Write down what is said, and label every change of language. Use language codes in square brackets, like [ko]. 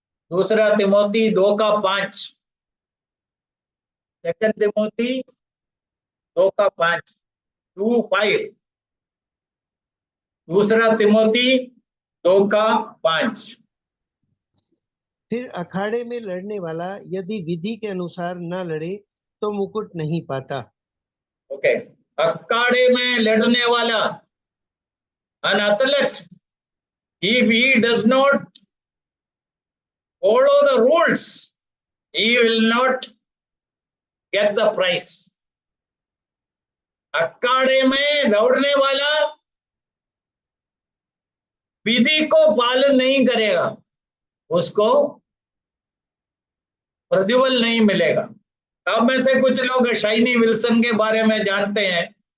[hi] दूसरा तिमोथी 2:5, सेकंड तिमोथी 2:5, 2:5, दूसरा तिमोथी 2:5। फिर अखाड़े में लड़ने वाला यदि विधि के अनुसार न लड़े तो मुकुट नहीं पाता। ओके, अखाड़े में लड़ने वाला, [en] an athlete, if he does not follow the rules, he will not get the prize. [hi] अखाड़े में दौड़ने वाला विधि को पालन नहीं करेगा, उसको प्रतिफल नहीं मिलेगा। अब में से कुछ लोग शाइनी विल्सन के बारे में जानते हैं।